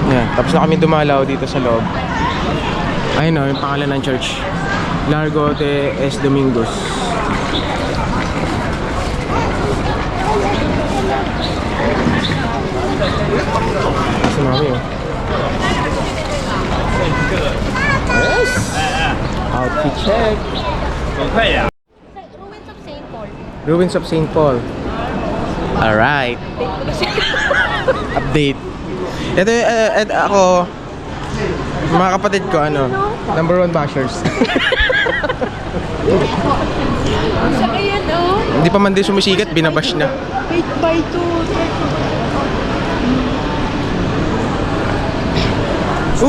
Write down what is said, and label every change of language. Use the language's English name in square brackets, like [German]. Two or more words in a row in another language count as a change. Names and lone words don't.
[Filipino] Tapos na kami dumalaw dito sa loob. Ayun o, yung pangalan ng church. Largo de Es Domingos. Si mami oh. Yes! [English] Outfit check. [Filipino] Ruins of St. Paul. Ruins of St. Paul. Alright. Update. Ito ako, mga kapatid ko, [English] number 1 bashers. [Filipino] Sa kaya no? Hindi pa man din sumisikat, binabash na. 8x2.